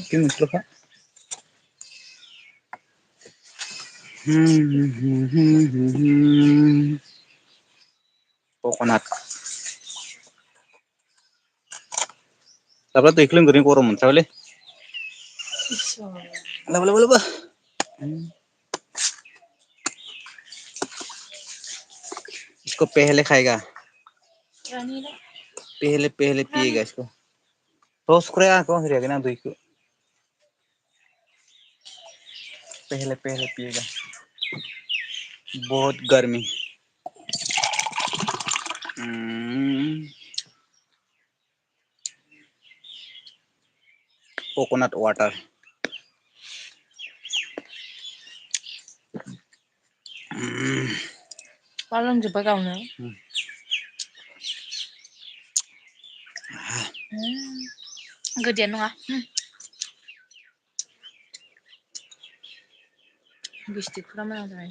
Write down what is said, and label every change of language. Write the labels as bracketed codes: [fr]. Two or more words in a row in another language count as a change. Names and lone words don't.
[brx] बे मोनसेल'खा कक'नाट दाब्ला दैखौ लोंग्रोनि गरम मोनथारबायलै [hi] लाबो इसको पहले खाएगा पहले पिएगा इसको तो [brx] सुख्राया आंखौ होरियाखैना आं दैखौ [hi] पहले पिएगा बहुत गर्मी [en] coconut water [brx] मा लोंजोबबाय गावनो गोदैयानो नङा गिस्टिकफोरा मोजां जाबाय